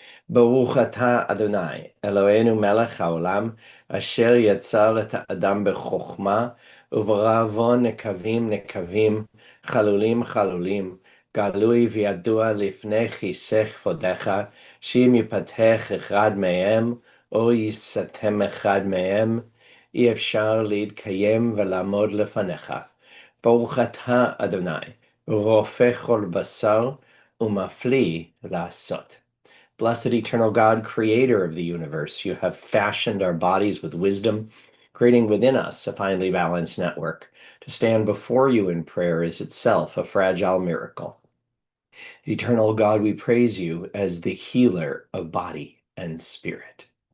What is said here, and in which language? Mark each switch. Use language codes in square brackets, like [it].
[he] Baruch atah Adonai, Eloheinu melech haolam, asher yatzar et ha'adam bechokma, u'v'ra'avo nekavim nekavim, chalulim chalulim, galui v'yadua lifnei chisech vodecha, שאם ייפתח אחד מהם, או ייסתם אחד מהם, אי אפשר להתקיים ולעמוד לפניך. ברוך אתה אדוני, רופא כל בשר ומפליא לעשות. [en] Blessed eternal God, creator of the universe, you have fashioned our bodies with wisdom, creating within us a finely balanced network. To stand before you in prayer is itself a fragile miracle. Eternal God, we praise you as the healer of body and spirit.